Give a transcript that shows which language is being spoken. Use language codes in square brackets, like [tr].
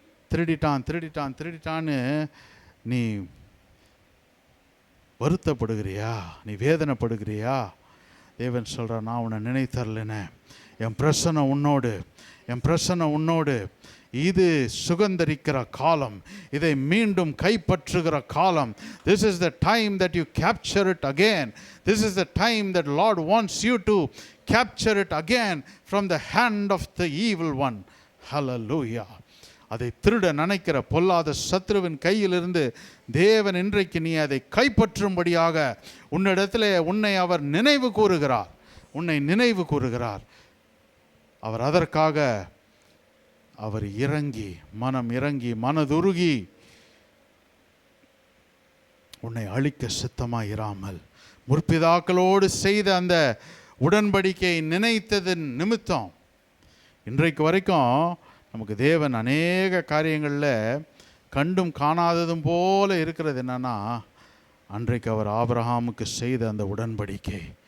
[ta] திருடிட்டான் திருடிட்டான் திருடிட்டான்னு நீ வருத்தப்படுகிறியா, நீ வேதனைப்படுகிறியா? தேவன் சொல்கிறார், நான் உன்னை நினைத்தருளினேன். என் பிரசன்னம் உன்னோடு, என் பிரசன்னம் உன்னோடு. இது சுகந்தரிக்கிற காலம், இதை மீண்டும் கைப்பற்றுகிற காலம். [en] This is the time that you capture it again. This is the time that Lord wants you to capture it again from the hand of the evil one. Hallelujah. [ta] அதை திருட நினைக்கிற பொல்லாத சத்ருவின் கையிலிருந்து தேவன் இன்றைக்கு நீ அதை கைப்பற்றும்படியாக உன்னிடத்தில் உன்னை அவர் நினைவு கூறுகிறார், உன்னை நினைவு கூறுகிறார். அவர் அதற்காக அவர் இறங்கி, மனம் இறங்கி, மனதுருகி உன்னை அழிக்க சித்தமாக இராமல் முற்பிதாக்களோடு செய்த அந்த உடன்படிக்கையை நினைத்ததன் நிமித்தம் இன்றைக்கு வரைக்கும் நமக்கு தேவன் அநேக காரியங்களில் கண்டும் காணாததும் போல இருக்கிறது. என்னன்னா, அன்றைக்கு அவர் ஆபிரகாமுக்கு செய்த அந்த உடன்படிக்கை,